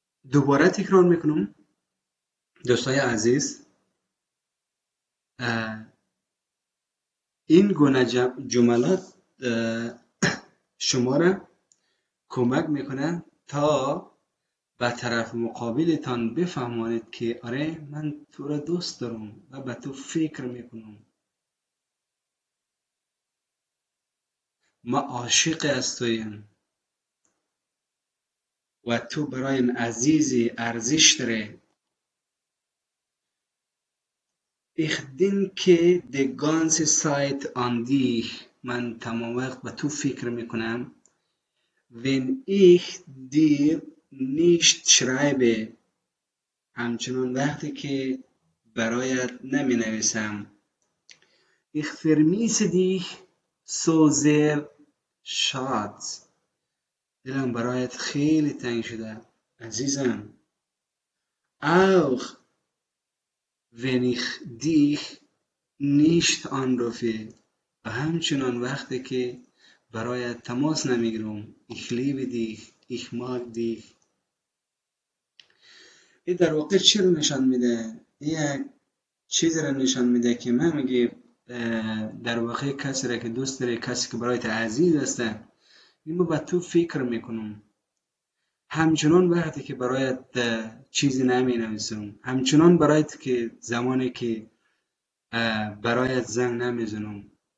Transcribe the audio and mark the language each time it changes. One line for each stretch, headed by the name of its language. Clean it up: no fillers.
Persian: دوباره تکرار میکنم دوستای عزیز، این گونه جملات شما را کمک میکنه تا به طرف مقابلتان بفهمانید که آره من تو را دوست دارم و به تو فکر میکنم، ما عاشق از تویم و تو برایم عزیزی ارزش داره.
German: Ich denke die ganze Zeit an dich.
Persian: من تمام وقت به تو فکر میکنم.
German: Wenn ich dir nicht schreibe.
Persian: همچنان وقتی که برایت نمی نویسم.
German: Ich vermisse dich so sehr Schatz.
Persian: دلم برایت خیلی تنگ شده عزیزم.
German: Auch wenn ich dich nicht anrufe
Persian: و همچنان وقتی که برایت تماس نمیگیرم.
German: Ich liebe dich ich mag dich.
Persian: این در واقع چی رو نشان میده؟ یک چیزی رو نشان میده که من میگه در واقع کسی را که دوست داره، کسی که برایت عزیز است، این به تو فکر میکنم همچنان وقتی که برایت چیزی نمی نویسم، همچنان برایت که زمانی که برایت زنگ نمیزنم